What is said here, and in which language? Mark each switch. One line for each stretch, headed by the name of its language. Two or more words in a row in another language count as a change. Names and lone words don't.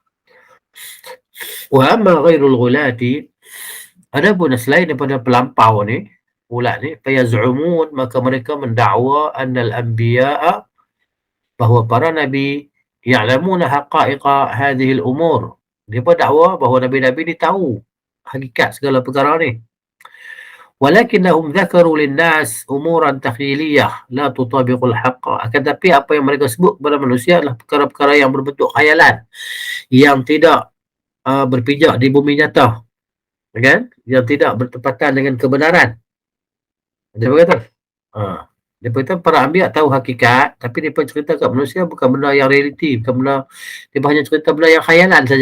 Arabic: وأما غير الغلاة,
Malay: adapun selain daripada pelampau ni, gulat ni, fayaz'umun, maka mereka mendakwa
Arabic: أن الأنبياء,
Malay: bahawa para nabi
Arabic: يعلمون حقائق هذه الأمور.
Malay: Dia pun dakwa bahawa nabi-nabi ni tahu hakikat segala perkara ni.
Arabic: ولكنهم ذكروا للناس أمورا تخييلية لا تطابق الحق.
Malay: Akan tapi apa yang mereka sebut kepada manusia adalah perkara-perkara yang berbentuk khayalan, yang tidak berpijak di bumi nyata, kan? Yang tidak bertepatan dengan kebenaran. Dia berkata, dia berkata para anbiya tahu hakikat, tapi dia cerita kat manusia bukan benda yang realiti, bukan benda, dia hanya cerita benda yang khayalan saja.